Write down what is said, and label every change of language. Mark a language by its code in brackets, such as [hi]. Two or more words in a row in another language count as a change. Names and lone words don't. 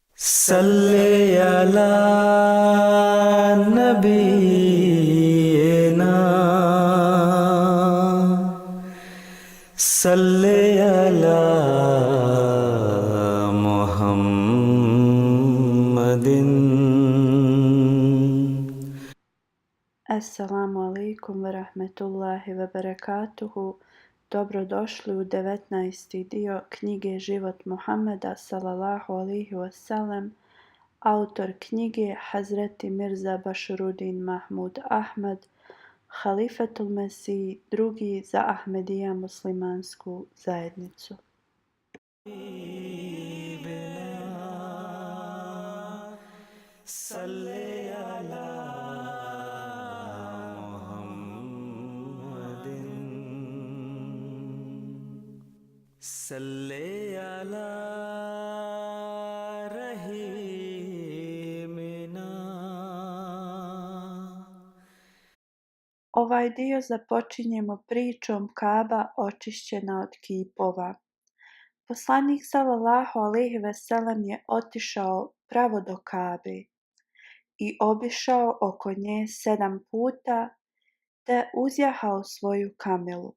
[ar] صلِّ على نبينا صلِّ على محمدٍ. السلام عليكم ورحمة الله وبركاته. [bs] Dobrodošli u 19. dio knjige Život Muhammeda [ar] صلى الله عليه وسلم. [bs] Autor knjige Hazreti Mirza Bašuruddin Mahmud Ahmad, Halifatul Mesih II za Ahmedija muslimansku zajednicu. [ar] صلِّ على محمدٍ صلِّ على رحيمنا. [bs] Ovaj dio započinjemo pričom Kaba očišćena od kipova. Poslanik [ar] صلى الله عليه وسلم [bs] je otišao pravo do Kabe i obišao oko nje 7 puta, te uzjahao svoju kamelu.